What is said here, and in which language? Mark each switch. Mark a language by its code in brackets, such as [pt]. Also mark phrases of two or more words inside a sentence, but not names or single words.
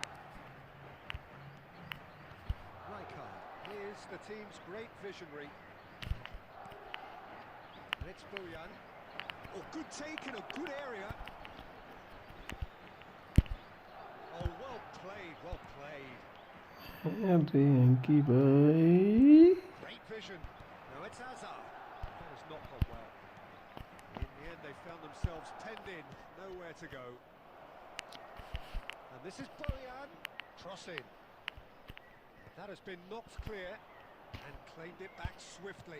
[en] Rijkaard. Here's the team's great visionary. And it's Bojan. Oh, good take in a good area. Oh, well played, well played. [hi] अरे अंकित भाई [en] Great vision. Now it's Hazard. That has not gone well. In the end, they found themselves penned in, nowhere to go. And this is Bojan. Crossing. That has been knocked clear and claimed it back swiftly.